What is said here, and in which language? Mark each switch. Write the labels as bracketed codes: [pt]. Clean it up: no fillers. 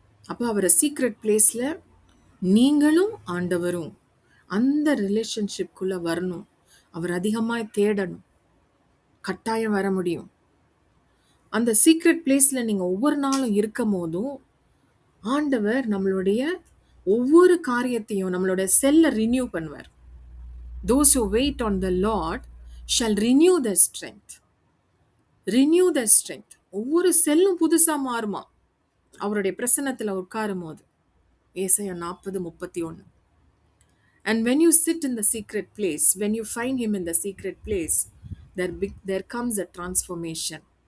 [ta] அப்போ அவரை சீக்ரெட் பிளேஸில் நீங்களும் ஆண்டவரும் அந்த ரிலேஷன்ஷிப்குள்ளே வரணும். அவர் அதிகமாக தேடணும். கட்டாயம் வர முடியும். அந்த சீக்ரெட் பிளேஸில் நீங்கள் ஒவ்வொரு நாளும் இருக்கும் போதும் ஆண்டவர் நம்மளுடைய ஒவ்வொரு காரியத்தையும் நம்மளுடைய செல்லை ரினியூ பண்ணுவார். [en] Those who wait on the Lord shall renew their strength. Renew their strength. [ta] ஒவ்வொரு செல்லும் புதுசாக மாறுமா அவருடைய பிரசன்னத்தில் உட்காரும் போது. ஏசாயா 40:31. [en] And when you sit in the secret place, when you find him in the secret place, there comes a transformation.